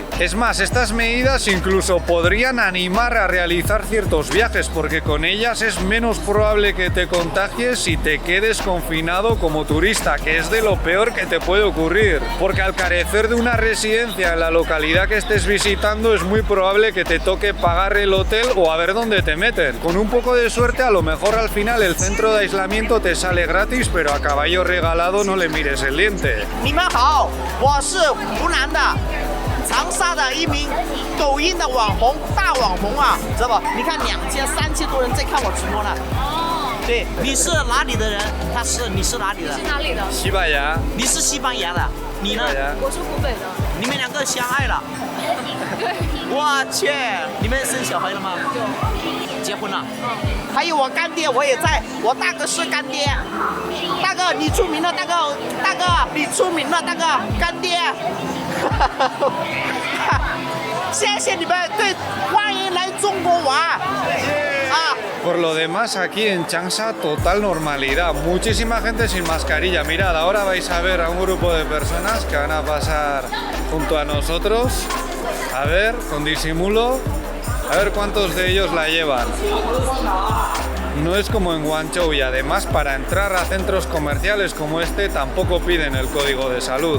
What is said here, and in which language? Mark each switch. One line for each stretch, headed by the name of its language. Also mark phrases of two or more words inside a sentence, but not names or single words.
Spanish: Es más, estas medidas incluso podrían animar a realizar ciertos viajes porque con ellas es menos probable que te contagies y te quedes confinado como turista, que es de lo peor que te puede ocurrir, porque al carecer de una residencia en la localidad que estés visitando es muy probable que te toque pagar el hotel o a ver dónde te meten. Con un poco de suerte a lo mejor al final el centro de aislamiento te sale gratis, pero a caballo regalado no le mires el diente.
Chinese: 你们好，我是湖南的长沙的一名抖音的网红，大网红啊，知道不？你看2000、3000多人在看我直播呢。对，你是哪里的人？你是哪里的？是哪里的？西班牙。你是西班牙的，你呢？我是湖北的。你们两个相爱了？对。我去，你们生小孩了吗？有。结婚了。还有我干爹，我也在，我大哥是干爹。大哥，你出名了，大哥，你出名了，大哥，干爹。谢谢你们，对，欢迎来中国玩。
Spanish: Por lo demás, aquí en Changsha, total normalidad. Muchísima gente sin mascarilla. Mirad, ahora vais a ver a un grupo de personas que van a pasar junto a nosotros. A ver, con disimulo. A ver cuántos de ellos la llevan. No es como en Guangzhou y además para entrar a centros comerciales como este tampoco piden el código de salud.